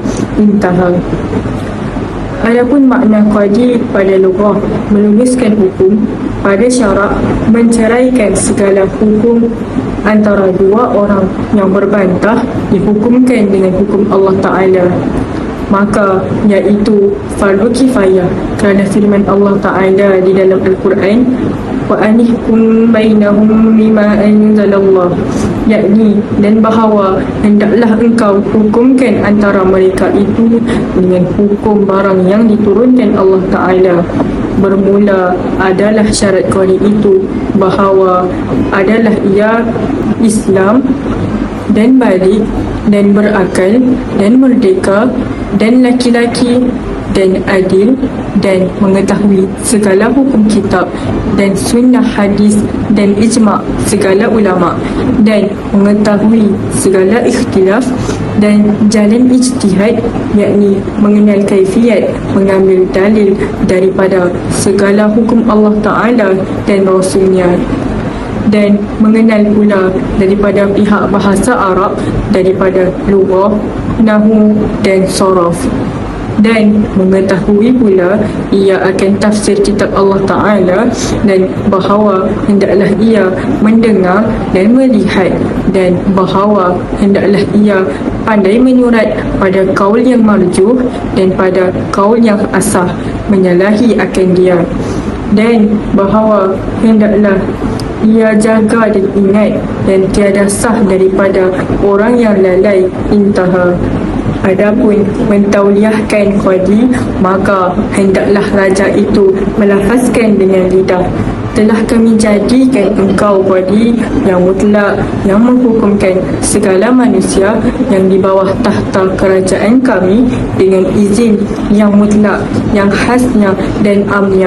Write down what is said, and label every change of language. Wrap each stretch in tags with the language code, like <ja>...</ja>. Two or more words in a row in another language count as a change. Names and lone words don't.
<ms>Intaha. Adapun makna qadi pada lughah, meluluskan hukum, pada syarak menceraikan segala hukum antara dua orang yang berbantah dihukumkan dengan hukum Allah Ta'ala, maka iaitu fardu kifayah, kerana firman Allah Ta'ala di dalam Al-Quran,</ms> <ar>وأن احكم بينهم بما أنزل الله,</ar> <ms>yakni dan bahawa hendaklah engkau hukumkan antara mereka itu dengan hukum barang yang diturunkan Allah Ta'ala. bermula adalah syarat qadi itu bahawa adalah ia Islam dan balik dan berakal dan merdeka dan laki-laki dan adil dan mengetahui segala hukum kitab dan sunnah hadis dan ijma' segala ulama dan mengetahui segala ikhtilaf dan jalan ijtihad, yakni mengenal kaifiat mengambil dalil daripada segala hukum Allah Ta'ala dan Rasulnya, dan mengenal pula daripada pihak bahasa Arab, daripada lughah, nahwu dan sharaf, dan mengetahui pula ia akan tafsir kitab Allah Ta'ala, dan bahawa hendaklah ia mendengar dan melihat, dan bahawa hendaklah ia pandai menyurat pada kaul yang marjuh dan pada kaul yang asah menyalahi akan dia, dan bahawa hendaklah ia jaga dan ingat dan tiada sah daripada orang yang lalai. Intaha. Adapun mentauliahkan qadi, maka hendaklah raja itu melafazkan dengan lidah, telah kami jadikan engkau qadi yang mutlak, yang menghukumkan segala manusia yang di bawah tahta kerajaan kami dengan izin yang mutlak, yang khasnya dan amnya.</ms>